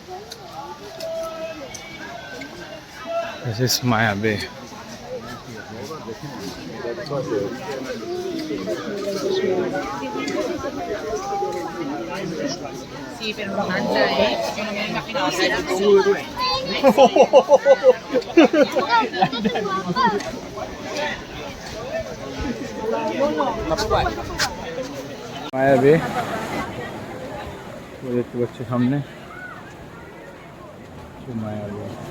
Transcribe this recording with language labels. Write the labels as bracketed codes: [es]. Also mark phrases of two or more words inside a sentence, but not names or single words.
[en] This is Maya Bay. [es] Sí, pero no mancha, yo no me imaginaba que era así. [bn] Maya Bay দেখতে পাচ্ছ সামনে, মায়া বে।